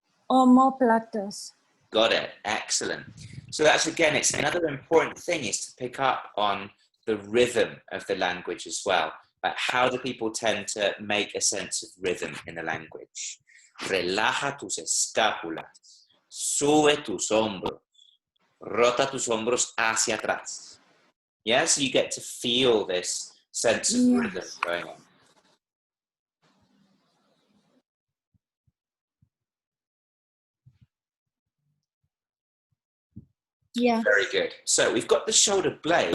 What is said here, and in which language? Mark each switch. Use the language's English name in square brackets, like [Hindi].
[Spanish] Omóplatos. [English] Got it. Excellent. So that's, again, it's another important thing is to pick up on the rhythm of the language as well. Like how do people tend to make a sense of rhythm in the language? [Spanish] Relaja tus escápulas. Sube tus hombros. Rota tus hombros hacia atrás. [English] Yeah, so you get to feel this sense of rhythm going on. Yeah. Very good. So we've got the shoulder blade.